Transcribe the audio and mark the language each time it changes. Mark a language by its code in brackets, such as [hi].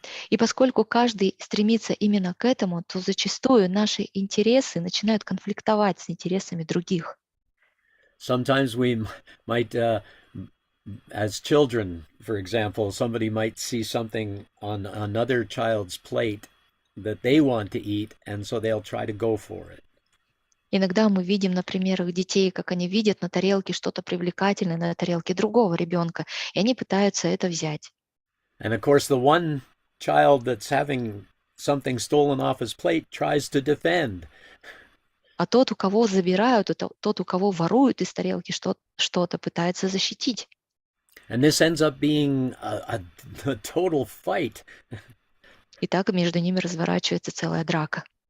[ru] И поскольку каждый стремится именно к этому, то зачастую наши интересы начинают конфликтовать с интересами других. [en] Sometimes we might, as children, for example, somebody might see something on another child's plate that they want to eat, and so they'll try to go for it. [ru] Иногда мы видим на примерах детей, как они видят на тарелке что-то привлекательное на тарелке другого ребенка, и они пытаются это взять. [en] And of course, the one child that's having something stolen off his plate tries to defend. [ru] А тот, у кого забирают, тот, у кого воруют из тарелки что-то, пытается защитить. [en] And this ends up being a total fight. [ru] И так между ними разворачивается целая драка.